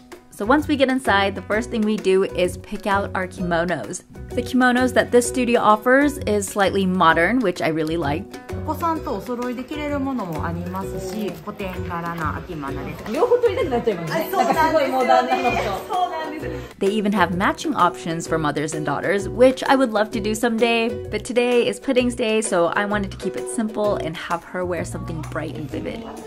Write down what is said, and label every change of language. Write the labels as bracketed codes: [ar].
[en] So once we get inside, the first thing we do is pick out our kimonos. The kimonos that this studio offers is slightly modern, which I really liked. [ja] お子さんとお揃いで着れるものもありますし、古典柄な秋物です。両方撮りたくなっちゃいますね。なんかすごいモダンなのと。そうなんです。 [en] They even have matching options for mothers and daughters, which I would love to do someday. But today is Pudding's day, so I wanted to keep it simple and have her wear something bright and vivid.